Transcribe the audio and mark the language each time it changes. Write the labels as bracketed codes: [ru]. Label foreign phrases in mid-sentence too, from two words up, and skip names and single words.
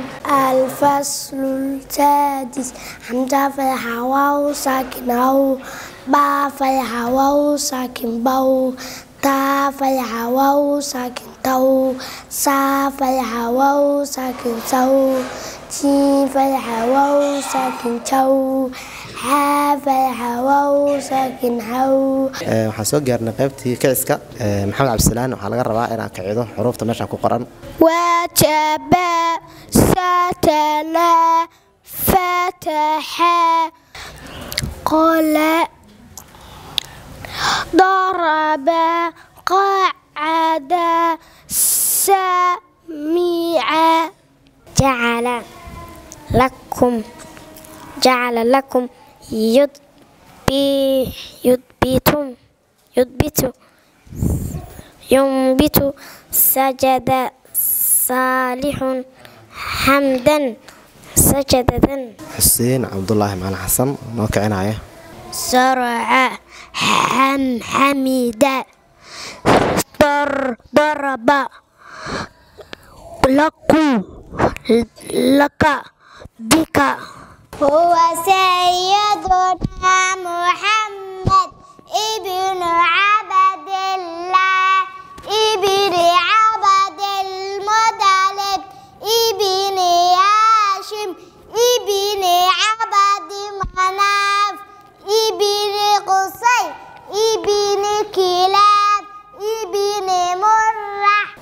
[ar] الفصل السادس حمزة فتحة واو ساكن أو با فتحة واو ساكن بو تا فتحة واو ساكن تو سا فتحة واو ساكن سو جيم فتحة واو ساكن شو حا فتحة واو ساكن حو. [so] waxaan soo gaarnay qaybtii kiciska maxamed cabdisalaan waxaa laga rabaa inaan kicido xuruufta meesha ku qoran [ar] وجب ستنا فتح قال ضرب قعد سمع جعل لكم ينبت سجد صالح حمدا سجدة. [so] xuseen cabdullaahi macalin xasan noo kicinaya [ar] سرع حمد ضرب لك بك. هو سيدنا محمد ابن عبد الله ابن عبد المطلب ابن هاشم ابن عبد مناف ابن قصي ابن كلاب ابن مرة.